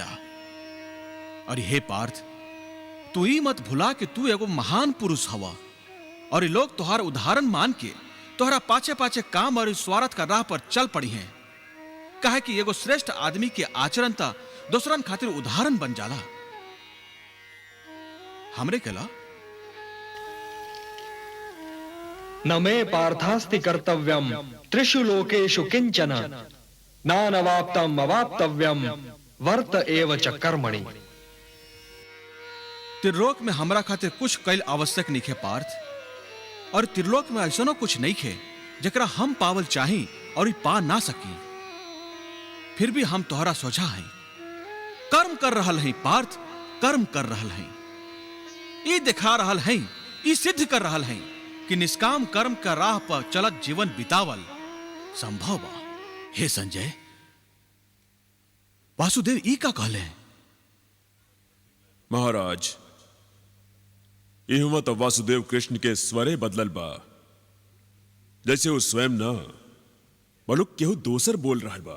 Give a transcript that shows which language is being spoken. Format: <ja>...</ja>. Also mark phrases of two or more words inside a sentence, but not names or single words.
<bho>और हे पार्थ, तू ही मत भुला कि तू एगो महान पुरुष हवा, और ये लोग तुहार उदाहरण मान के तोहरा पाछे पाछे काम और स्वार्थ का राह पर चल पड़ी हैं। काहे कि एगो श्रेष्ठ आदमी के आचरण ता दूसरन खातिर उदाहरण बन जाला। हमरे केला</bho> <sa>न मे पार्थास्ति कर्तव्यम त्रिषु लोकेषु किंचन नानवाप्तम अवाप्तव्यम वर्त एव च कर्मणि।</sa> <bho>त्रिलोक में हमरा खातिर कुछ कैल आवश्यक नहीं है पार्थ, और त्रिलोक में ऐसनो कुछ नहीं है जकरा हम पावल चाही और पा ना सकी। फिर भी हम तोहरा सोझा हैं, कर्म कर रहल हैं पार्थ, कर्म कर रहल हैं। ये दिखा रहल हैं, ये सिद्ध कर रहल हैं कि निष्काम कर्म का राह पर चलत जीवन बितावल संभव बा। हे संजय, वासुदेव ई का कहले? महाराज, इहवा तो वासुदेव कृष्ण के स्वरे बदलल बा, जैसे वो स्वयं न बलुक केहू दोसर बोल रहल बा।</bho>